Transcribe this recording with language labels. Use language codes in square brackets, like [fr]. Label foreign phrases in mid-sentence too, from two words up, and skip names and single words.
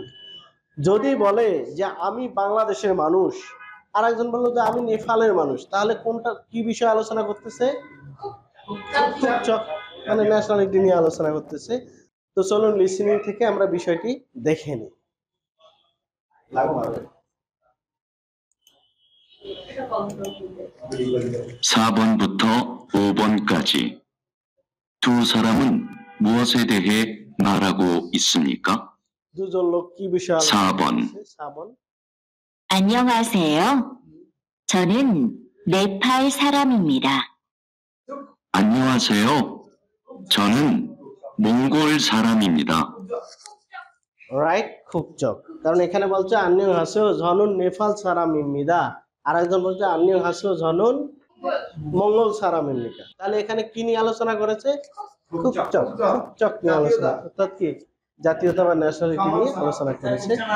[bn] যদি বলে যে আমি বাংলাদেশের মানুষ, আর একজন বললো যে আমি নেপালের মানুষ, তাহলে কোনটা কি বিষয়ে আলোচনা করতেছে? মানে ন্যাশনালিটি নিয়ে আলোচনা করতেছে। তো চলুন লিসেনিং থেকে আমরা বিষয়টি দেখে নিই। [ko] 4번부터 5번까지 두 사람은 무엇에 대해 말하고 있습니까? [bn] দুজন লোক কি বিষয়ে আলোচনা [ko] 4번. [bn] করতেছে? 4번। [ko] 안녕하세요. 저는 네팔 사람입니다. 안녕하세요. 저는 몽골 사람입니다. [bn] রাইট, খুব চক। কারণ এখানে বলছে [ko] 안녕 하세요 저는 네팔 사람입니다, [bn] আর একজন বলছে [ko] 안녕 하세요 저는 몽골 사람입니까. [bn] তাহলে এখানে কি নিয়ে আলোচনা করেছে? খুব চক, খুব চক নিয়ে আলোচনা, অর্থাৎ কি জাতীয়তা বা ন্যাশনালিটি নিয়ে আলোচনা করেছে।